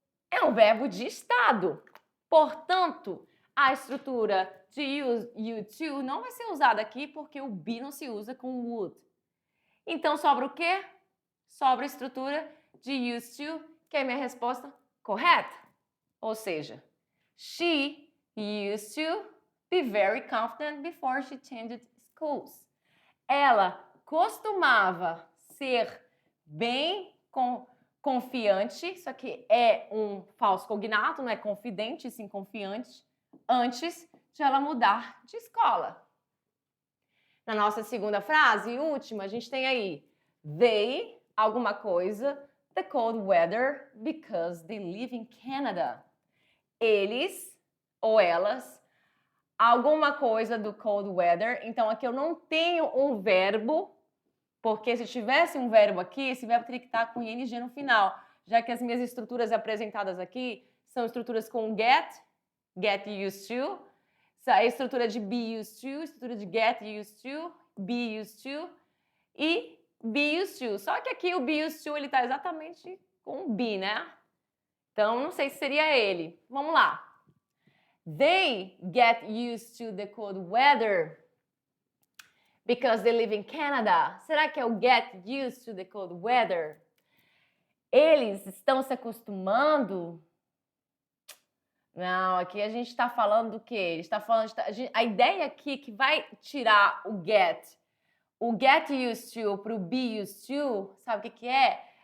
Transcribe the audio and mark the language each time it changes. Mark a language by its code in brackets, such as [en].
[pt] É um verbo de estado. Portanto, a estrutura de you to não vai ser usada aqui porque o be não se usa com would. Então, sobra o quê? Sobra a estrutura de used to, que é a minha resposta correta. [en] Ou seja, she used to be very confident before she changed schools. [pt] Ela costumava ser bem confiante, isso aqui é um falso cognato, não é confidente, sim confiante, antes de ela mudar de escola. Na nossa segunda frase e última, a gente tem aí they, alguma coisa, [en] the cold weather because they live in Canada. [pt] Eles ou elas, alguma coisa do [en] cold weather. [pt] Então aqui eu não tenho um verbo, porque se tivesse um verbo aqui, esse verbo teria que estar com ing no final, já que as minhas estruturas apresentadas aqui são estruturas com get used to, a estrutura de be used to, estrutura de get used to, be used to e be used to. Só que aqui o be used to ele está exatamente com be, né? Então, não sei se seria ele. Vamos lá. [en] They get used to the cold weather because they live in Canada. [pt] Será que é o [en] get used to the cold weather? [pt] Eles estão se acostumando? Não, aqui a gente está falando do quê? Ele está falando a ideia aqui que vai tirar o get used to para o be used to, sabe o que é?